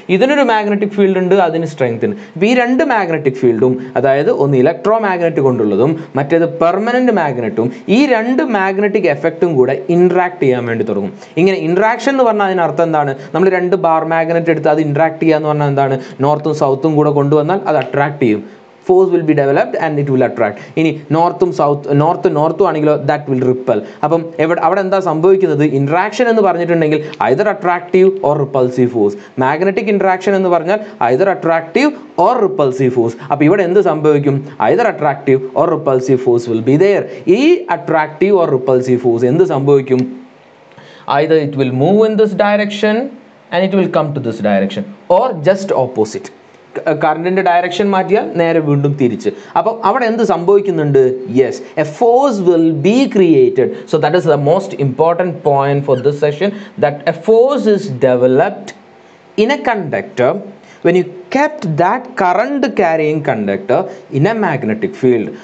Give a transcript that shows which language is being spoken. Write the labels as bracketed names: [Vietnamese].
[Malayalam] ഇതിനൊരു magnetic field ഉണ്ട്, അതിന് സ്ട്രെങ്ത് ഉണ്ട്. അപ്പോൾ ഈ രണ്ട് മാഗ്നറ്റിക് ഫീൽഡും, അതായത് ഒന്ന് ഇലക്ട്രോ മാഗ്നറ്റ് കൊണ്ടുള്ളതും മറ്റേത് പെർമനന്റ് മാഗ്നറ്റും, ഈ രണ്ട് മാഗ്നറ്റിക് എഫക്റ്റും കൂടെ ഇൻട്രാക്ട് ചെയ്യാൻ വേണ്ടി തുടങ്ങും. ഇങ്ങനെ ഇൻട്രാക്ഷൻ എന്ന് പറഞ്ഞാൽ അതിനർത്ഥം എന്താണ്? നമ്മൾ രണ്ട് ബാർ മാഗ്നറ്റ് എടുത്ത് അത് ഇൻട്രാക്ട് ചെയ്യുക എന്ന് പറഞ്ഞാൽ എന്താണ്? നോർത്തും സൗത്തും കൂടെ കൊണ്ടുവന്നാൽ അത് അട്രാക്ട് ചെയ്യും. [English] Force will be developed and it will attract. [Malayalam] ഇനി നോർത്തും ആണെങ്കിലോ [English] that will repel. [Malayalam] അപ്പം അവിടെ എന്താ സംഭവിക്കുന്നത്? ഇൻട്രാക്ഷൻ എന്ന് പറഞ്ഞിട്ടുണ്ടെങ്കിൽ [English] either attractive or repulsive force. [Malayalam] Magnetic interaction എന്ന് പറഞ്ഞാൽ [English] either attractive or repulsive force. [Malayalam] അപ്പോൾ ഇവിടെ എന്ത് സംഭവിക്കും? [English] either attractive or repulsive force will be there. ഈ attractive or repulsive force [Malayalam] എന്ത് സംഭവിക്കും? [English] Either it will move in this direction and it will come to this direction or just opposite. [Malayalam] കറണ്ടിൻ്റെ direction മാറ്റിയാൽ നേരെ വീണ്ടും തിരിച്ച്. അപ്പം അവിടെ എന്ത് സംഭവിക്കുന്നുണ്ട്? [English] Yes, a force will be created. So that is the most important point for this session, that a force is developed in a conductor when you kept that current carrying conductor in a magnetic field.